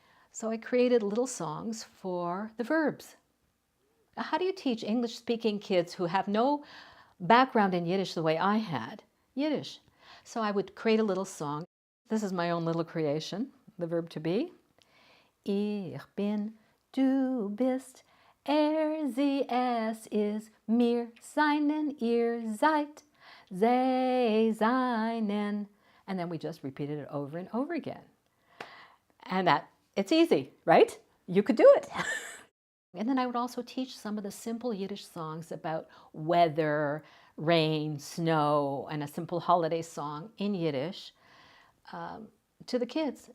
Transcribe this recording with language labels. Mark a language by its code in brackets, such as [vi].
[en] So I created little songs for the verbs. Now, how do you teach English-speaking kids who have no background in Yiddish the way I had Yiddish? So I would create a little song. This is my own little creation, the verb to be. [yi] Ich bin, du bist, sie, es ist, mir seinen, ihr seid, sie seinen. [en] And then we just repeated it over and over again. And it's easy, right? You could do it. And then I would also teach some of the simple Yiddish songs about weather, rain, snow, and a simple holiday song in Yiddish to the kids.